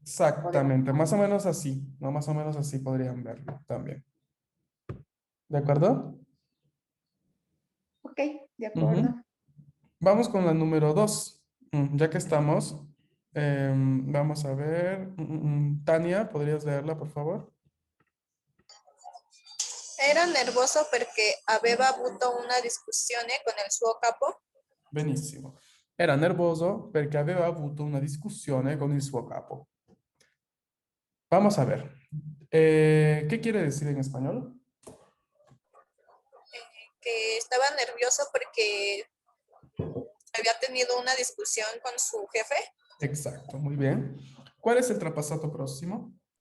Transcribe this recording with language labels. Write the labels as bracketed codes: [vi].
[es] Exactamente, más o menos así, ¿no? Más o menos así podrían verlo también. ¿De acuerdo? Ok, de acuerdo. Vamos con la número 2. Ya que estamos, vamos a ver. Tania, ¿podrías leerla, por favor? [it] Era nervoso perché aveva avuto una discussione con il suo capo. Benissimo. Era nervoso perché aveva avuto una discussione con il suo capo. [es] Vamos a ver. ¿Qué quiere decir en español? Que estaba nervioso porque había tenido una discusión con su jefe. Exacto, muy bien. ¿Cuál es el trapasato próximo?